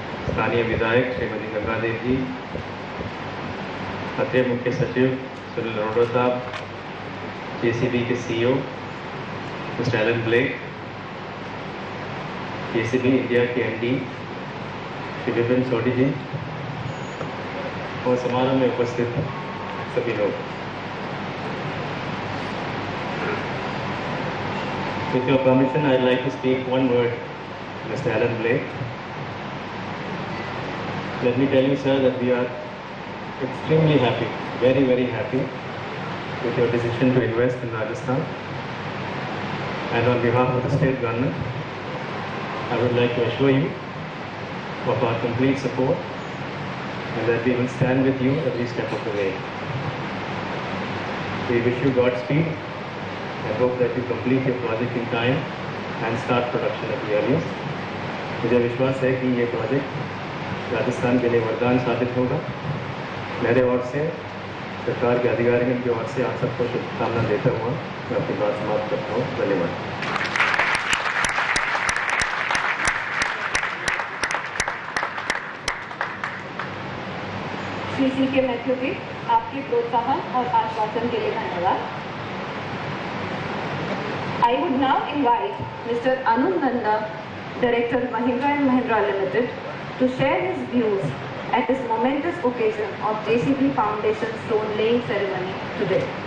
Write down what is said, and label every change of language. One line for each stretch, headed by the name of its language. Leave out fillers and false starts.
Hindi: स्थानीय विधायक श्रीमती गंगा देव जी, अतिरिक्त मुख्य सचिव सुनील अरोड़ा साहब, JCB के CEO mister Elon black, JCB India के MD श्री विपिन सोडी जी और समारोह में उपस्थित सभी लोग,
English: With your permission, I'd like to speak one word, Mr. Alan Blake. Let me tell you, sir, that we are extremely happy, very, very happy with your decision to invest in Rajasthan. And on behalf of the state government, I would like to assure you of our complete support and that we will stand with you every step of the way. We wish you Godspeed and hope that you complete your project in time and start production at the earliest.
Hindi: मुझे विश्वास है कि ये project Rajasthan के लिए वरदान साबित होगा। मेरे ओर से, सरकार के अधिकारियों की ओर से आप सबको शुभकामना देता हुआ मैं अपनी बात समाप्त करता हूँ। धन्यवाद। श्री C.K. मैथ्यू जी, आपके प्रोत्साहन और आश्वासन के लिए धन्यवाद।
English: I would now invite Mr. Anuj Nanda, Director Mahindra & Mahindra Limited, to share his views at this momentous occasion of JCB Foundation stone laying ceremony today.